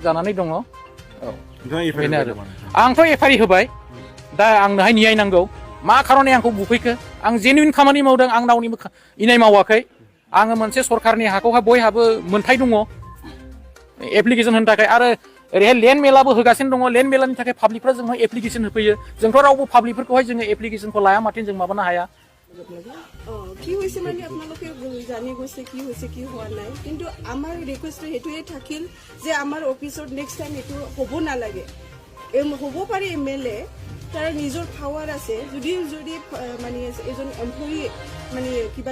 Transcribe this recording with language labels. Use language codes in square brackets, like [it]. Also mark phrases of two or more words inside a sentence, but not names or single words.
[brx] जानानै दङ औ बेनो आरो आंथ' एफआइ होबाय दा आंनोहाय न्याय नांगौ मा खारनै आंखौ बुफैखो आं जेनुइन खामानि मावदों आं रावनिबो इनाय मावाखै आङो मोनसे सरखारनि हाखौहाय बयहाबो मोन्थाय दङ एप्लिकेशन होनो थाखाय आरो ओरैहाय लेन्ड मेलाबो होगासिनो दङ लेन्ड मेलानि थाखाय पाब्लिकफ्रा जोंहाय एप्लिकेशन होफैयो जोंथ' रावबो पाब्लिकफोरखौहाय जोङो एप्लिकेशनखौ लाया माथिन जों माबानो हाया [as] কি হৈছে মানে আপোনালোকে জানি গৈছে কি হৈছে কি হোৱা নাই কিন্তু আমাৰ ৰিকুৱেষ্ট হেতুৱে থাকিল যে আমাৰ অফিচত [en] next time [as] এটো হ'ব নালাগে হ'ব পাৰে MLA তাৰ নিজৰ পাৱাৰ আছে যদি মানে এজন এমপ্লয়ি মানে কিবা